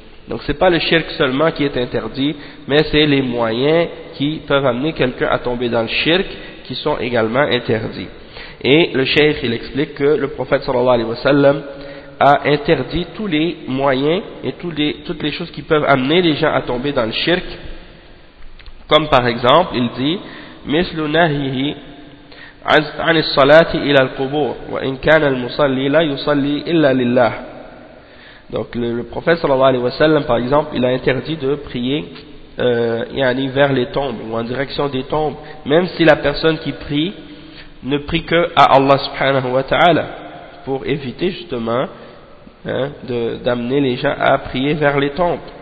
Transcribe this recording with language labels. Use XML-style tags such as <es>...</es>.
<fr>Donc c'est pas le shirk seulement qui est interdit, mais c'est les moyens qui peuvent amener quelqu'un à tomber dans le shirk qui sont également interdits. Et le cheikh, il explique que le prophète sallallahu alayhi wa sallam a interdit tous les moyens et toutes les choses qui peuvent amener les gens à tomber dans le shirk. Comme par exemple, il dit</fr> <ar>mislu nahihi عن الصلاة إلى القبور وإن كان المصلي لا يصلي إلا لله.</ar> <fr>Donc le prophète sallallahu alayhi wa sallam, par exemple, il a interdit de prier vers les tombes ou en direction des tombes, même si la personne qui prie ne prie que à Allah subhanahu wa ta'ala, pour éviter justement d'amener les gens à prier vers les tombes.</fr>